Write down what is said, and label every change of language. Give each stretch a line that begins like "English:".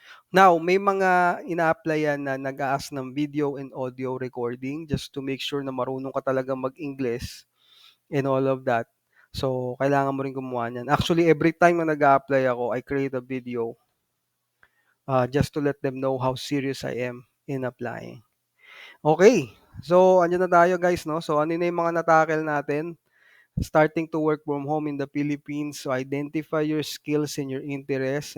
English: Now,
Filipino: may mga ina-applyan na nag-a-ask ng
English: video and audio recording just to make sure
Filipino: na marunong ka talagang mag-Ingles
English: and all of that.
Filipino: So, kailangan mo rin gumawa niyan.
English: Actually, every time
Filipino: na nag-a-apply ako,
English: I create a video, just to let them know how serious I am in applying.
Filipino: Okay, so andiyan na tayo guys, 'no. So, ano na yung mga na natin?
English: Starting to work from home in the Philippines. So, identify your skills and your interests.